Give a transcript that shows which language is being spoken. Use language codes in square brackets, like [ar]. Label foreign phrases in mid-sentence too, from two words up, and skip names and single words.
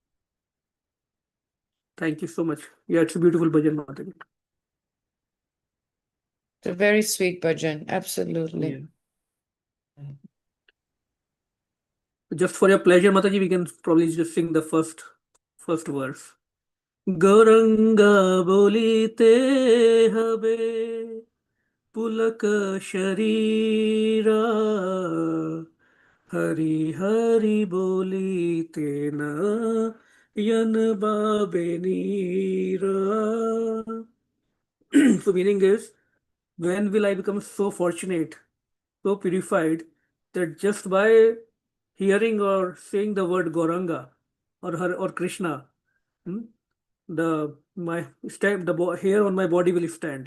[en] Thank you so much. Yeah, it's a beautiful bhajan, Mataji. It's a very sweet bhajan, absolutely. Yeah. Just for your pleasure, Mataji, we can probably just sing the first verse. [bn] গৌরাঙ্গ বলিতে হবে পুলক শরীর হরি হরি বলিতে নয়ন বহে নীর. [en] So meaning is, when will I become so fortunate, so purified, that just by hearing or saying the word Gauranga or Krishna, the hair on my body will stand.